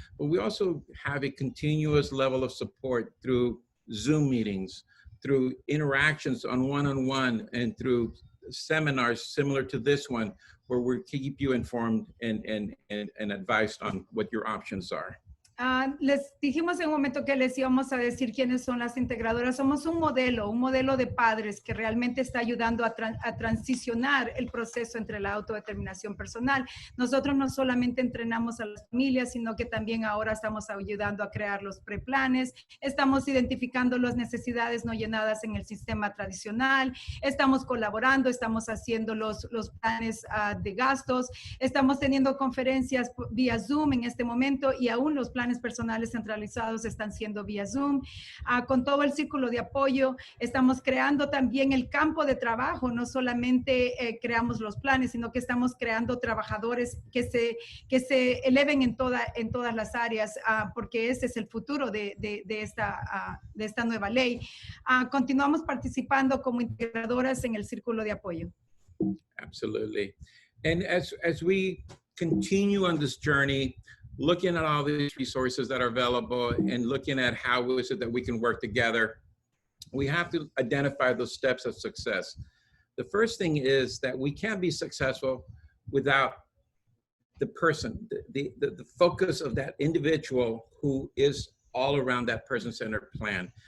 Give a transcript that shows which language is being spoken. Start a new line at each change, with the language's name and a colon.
English: But we also have a continuous level of support through Zoom meetings, through interactions on one-on-one, and through seminars similar to this one, where we keep you informed and advised on what your options are.
Spanish: Les dijimos en un momento que les íbamos a decir quiénes son las integradoras. Somos un modelo de padres que realmente está ayudando a transicionar el proceso entre la autodeterminación personal. Nosotros no solamente entrenamos a las familias, sino que también ahora estamos ayudando a crear los preplanes, estamos identificando las necesidades no llenadas en el sistema tradicional, estamos colaborando, estamos haciendo los planes de gastos, estamos teniendo conferencias vía Zoom en este momento, y aún los planes personales centralizados están siendo vía Zoom. Con todo el círculo de apoyo, estamos creando también el campo de trabajo. No solamente creamos los planes, sino que estamos creando trabajadores que se eleven en todas las áreas, porque ese es el futuro de esta nueva ley. Continuamos participando como integradoras en el círculo de apoyo.
English: Absolutely. And as we continue on this journey, looking at all these resources that are available and looking at how is it that we can work together, we have to identify those steps of success. The first thing is that we can't be successful without the person, the focus of that individual who is all around that person-centered plan.